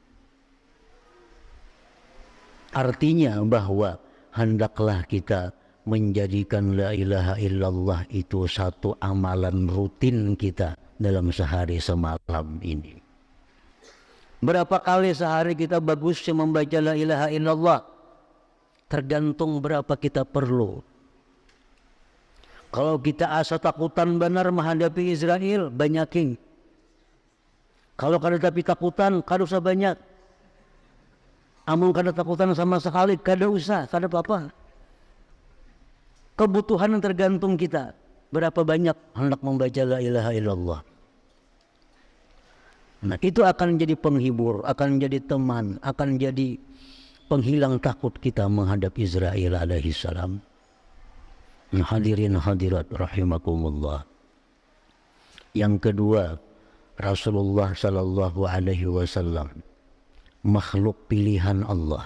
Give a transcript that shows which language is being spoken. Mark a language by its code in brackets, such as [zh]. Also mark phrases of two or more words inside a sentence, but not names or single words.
[id] Artinya bahwa hendaklah kita menjadikan [ar] la ilaha illallah [id] itu satu amalan rutin kita dalam sehari semalam ini. Berapa kali sehari kita bagusnya membaca [ar] la ilaha illallah? [id] Tergantung berapa kita perlu. [bjn] Kalau kita asa takutan benar menghadapi Israel, [id] banyakin. [bjn] Kalau kada tapi takutan, kada usah banyak. Amun kada takutan sama sekali, kada usah, kada apa-apa. [id] Kebutuhan yang tergantung kita. Berapa banyak hendak membaca [ar] la ilaha illallah. [id] Nah, itu akan jadi penghibur, akan jadi teman, akan jadi penghilang takut kita menghadap Israil [ar] alaihi salam. Hadirin hadirat rahimakumullah. [id] Yang kedua, Rasulullah [ar] sallallahu alaihi wasallam [id] makhluk pilihan Allah.